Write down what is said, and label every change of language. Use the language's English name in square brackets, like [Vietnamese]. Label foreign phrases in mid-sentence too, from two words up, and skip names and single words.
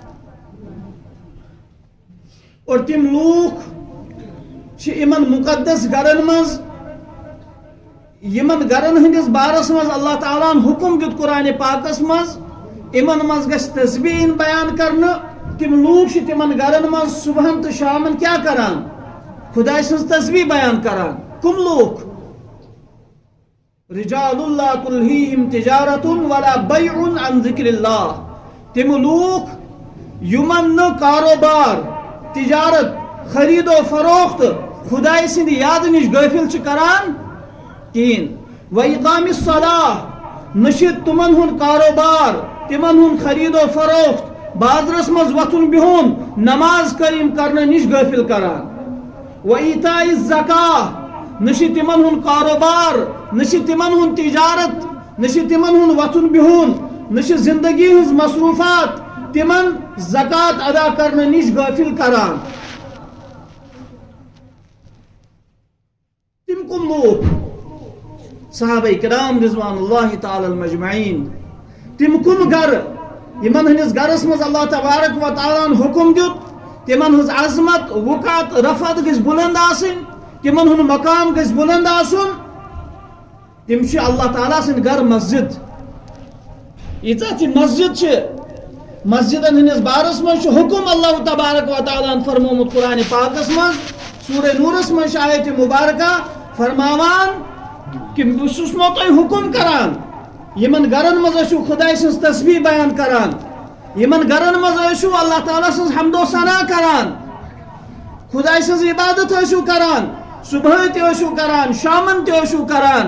[Kashmiri] اور تم لوک چھ یمن مقدس گرن مز یمن گرن ہندس بارس مز اللہ تعالیٰ حکم دیت قرآن پاکس مز یمن مز گژھِ تسبیح بیان کرنہٕ. تم لوک چھ تمن گرن مز صبحن تو شامن کیا کران؟ خداے سٕنٛز تسبیح بیان کران. کم لوک؟ [Arabic] رجال لا تلہیہم تجارت ولا بیع عن ذکر اللہ. [Kashmiri] تم لوک یمن نہ کاروبار، تجارت، خرید و فروخت خداے سٕنٛدِ یاد نش غافل چھ کران کہین. [Arabic] وإقام الصلاة [Kashmiri] نش تمن ہن کاروبار، تمن ہن خرید و فروخت، بازرس مز وتھن بہن نماز قائم کرنے نش غافل کران. [Arabic] وإیتاء الزکاة [Kashmiri] نش تمن ہن کاروبار، نش تمن ہن تجارت، نش تمن ہن وتھن بہن، نش زندگی ہز مصروفات تمن زکات ادا کرنے نش غافل کران. تم کم لوگ صحابہ کرام [Arabic] رضوان اللہ تعالی مجمعین، [Kashmiri] تم کم گر یمن ہندس گرس مز [Arabic] اللہ تبارک و تعالیٰ [Kashmiri] حکم دیت تمن ہز عظمت، وقعت، رفعت گژھِ بلند آسن، تمن ہن مقام گژھِ بلند آسن. تم چھ اللہ تعالیٰ سٕنٛدۍ گر مسجد. ییٖژاہ تہِ مسجد چھ، مسجدن ہندس بارس مز چھ حکم [Arabic] اللہ تبارک و تعالیٰ [Kashmiri] فرمومت قرآن پاکس مز سورہ نورس مز آیت مبارکہ فرماوان کہ بہٕ چھُسمو تۄہہِ حکم کران یمن گرن مز ٲسِو خداے سٕنٛز تسبیح بیان کران، یمن گرن مز ٲسِو اللہ تعالیٰ سٕنٛز حمد و ثنا کران، خداے سٕنٛز عبادت ٲسِو کران، صبحٲے تہِ ٲسِو کران، شامن تہِ ٲسِو کران.